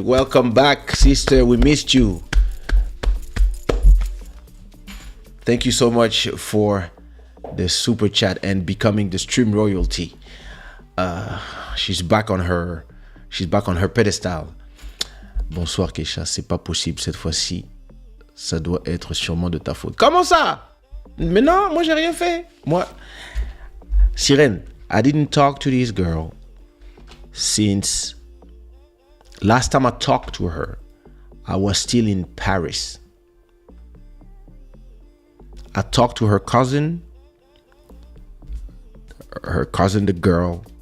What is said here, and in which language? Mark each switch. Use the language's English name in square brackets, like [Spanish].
[English] Welcome back, sister. We missed you. Thank you so much for the super chat and becoming the stream royalty. She's back on her pedestal. [French] Bonsoir Kaysha, c'est pas possible cette fois-ci. Ça doit être sûrement de ta faute. Comment ça? Mais non, moi j'ai rien fait. [English] Moi, Sirène, I didn't talk to this girl since last time I talked to her. I was still in Paris. I talked to her cousin, the girl.